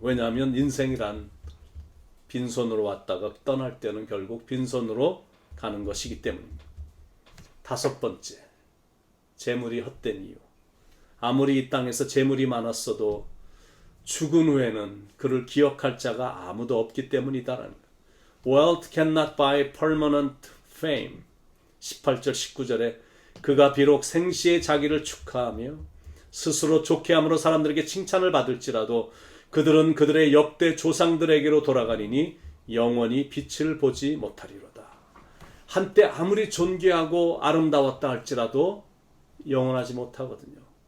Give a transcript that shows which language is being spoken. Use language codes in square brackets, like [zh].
[ko] 왜냐하면 인생이란 빈손으로 왔다가 떠날 때는 결국 빈손으로 가는 것이기 때문입니다. 다섯 번째, 재물이 헛된 이유. 아무리 이 땅에서 재물이 많았어도 죽은 후에는 그를 기억할 자가 아무도 없기 때문이다라는 것. [en] Wealth cannot buy permanent fame. [ko] 18절 19절에 그가 비록 생시에 자기를 축하하며 스스로 좋게 함으로 사람들에게 칭찬을 받을지라도 그들은 그들의 역대 조상들에게로 돌아가리니 영원히 빛을 보지 못하리로다. 한때 아무리 존귀하고 아름다웠다 할지라도 영원하지 못하거든요.